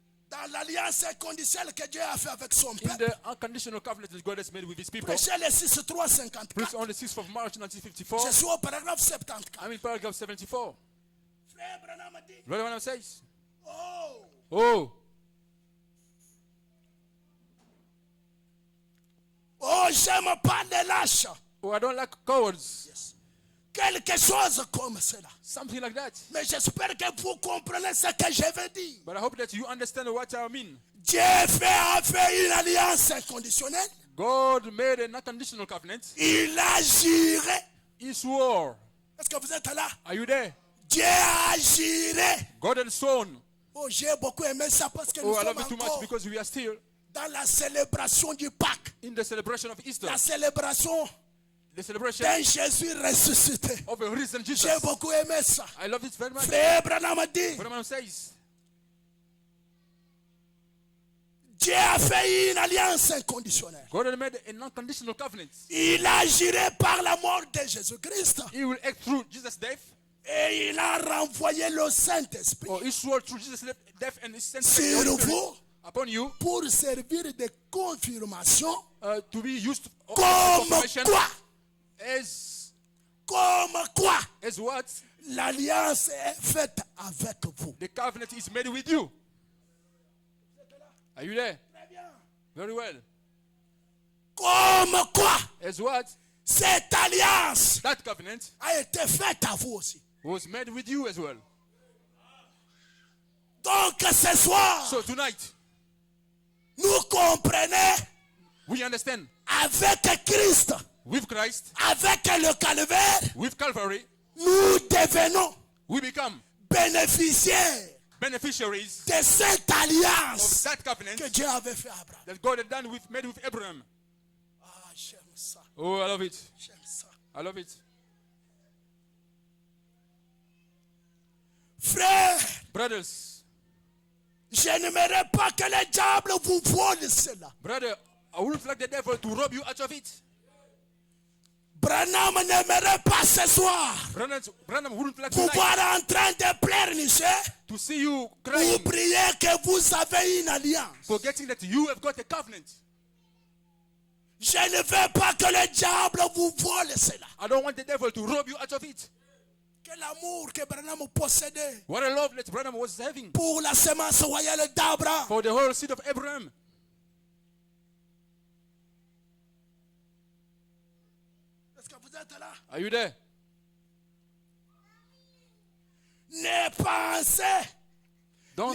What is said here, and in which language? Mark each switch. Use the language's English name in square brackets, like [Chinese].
[French] dans l'alliance inconditionnelle que Dieu a fait avec son [English] in [French] peuple, [English] the unconditional covenant that God has made with his people, [French] prêchez le 6.354. [English] preached on the 6th of March 1954, [French] Je suis au paragraphe 74. [English] I'm in paragraph 74. [French] Frère Branham dit, [English] Brother Branham says, oh, oh, [French] oh, j'aime pas les lâches. [English] I don't like cowards. Yes. [French] Quelque chose comme cela. [English] Something like that. [French] Mais j'espère que vous comprenez ce que je veux dire. [English] But I hope that you understand what I mean. [French] Dieu a fait une alliance inconditionnelle. [English] God made an unconditional covenant. [French] Il a juré. [English] He swore. [French] Est-ce que vous êtes là? [English] Are you there? [French] Dieu a juré. [English] God had sworn. [French] Oh, j'ai beaucoup aimé ça parce que nous [English] Oh, I [French] sommes [English] love it too much [French] encore [English] because we are still [French] dans la célébration du Pâques. [English] in the celebration of Easter. [French] La célébration [English] The celebration [French] d'un Jésus ressuscité. [English] of a risen Jesus. [French] J'ai beaucoup aimé ça. [English] I love it very much. [French] Frère Branham dit, [English] Branham says, [French] Dieu a fait une alliance inconditionnelle. [English] God had made an unconditional covenant. [French] Il a juré par la mort de Jésus-Christ. [English] He will act through Jesus' death. [French] Et il a renvoyé le Saint-Esprit [English] Or he swore through Jesus' death and his sent [French] sur [English] the Holy Spirit [French] vous [English] upon you [French] pour servir de confirmation. [English] to be used of [French] Comme [English] confirmation [French] quoi? Comme quoi? [English] as what? [French] L'alliance est faite avec vous. [English] The covenant is made with you. Are you there? [French] Très bien. [English] Very well. [French] Comme quoi? [English] As what? [French] Cette alliance [English] That covenant [French] a été faite à vous aussi. [English] was made with you as well. [French] Donc ce soir, [English] So tonight, [French] nous comprenons [English] we understand [French] avec Christ, [English] with Christ, [French] avec le calvaire, [English] with Calvary, [French] nous devenons [English] we become [French] bénéficiaires [English] beneficiaries [French] de cette [English] of [French] alliance [English] that covenant [French] que Dieu avait fait à Abraham. [English] that God had done made with Abraham. [French] Ah, j'aime ça, [English] Oh, I love it. [French] j'aime ça. [English] I love it. [French] Frère, [English] Brothers, [French] je n'aimerais pas que le diable vous vole cela. [English] brother, I wouldn't like the devil to rob you out of it. [French] Branham n'aimerait pas ce soir [English] Branham wouldn't like [French] vous [English] tonight [French] voir en train de pleurnicher [English] to see you [French] ou [English] crying, [French] prier que vous avez une alliance. [English] forgetting that you have got a covenant. [French] Je ne veux pas que le diable vous vole cela. [English] I don't want the devil to rob you out of it. [French] Que l'amour que Branham possédait [English] What a love that Branham was having [French] pour la semence royale d'Abraham. [English] for the whole seed of Abraham. [French] Est-ce que vous êtes là? [English] Are you there? [French] Ne pensez, [English] Don't